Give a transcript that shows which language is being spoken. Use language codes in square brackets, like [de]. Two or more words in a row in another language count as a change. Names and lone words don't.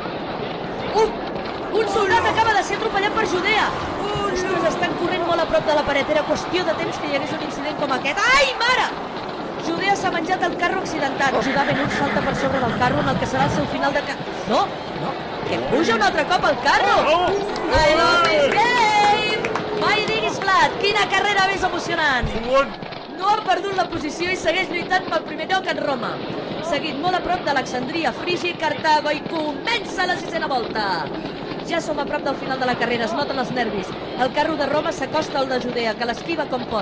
[ca] Un soldat acaba de ser atropellat per Judea. Ostres, estan corrent molt a prop de la paret. Era qüestió de temps que hi hagués un incident com aquest. Ai, mare! Judea s'ha menjat el carro accidentat. Judà Ben-Hur salta per sobre del carro en el que serà el seu final de... No, que puja un altre cop al carro! [en] I love this game! [ca] Mai diguis blat, quina carrera més emocionant! No ha perdut la posició i segueix lluitant pel primer lloc en Roma. Seguit molt a prop d'Alexandria, Frígia i Cartago, i comença la 6ª volta. Ja som a prop del final de la carrera, es noten els nervis. El carro de Roma s'acosta al de Judea, que l'esquiva com pot.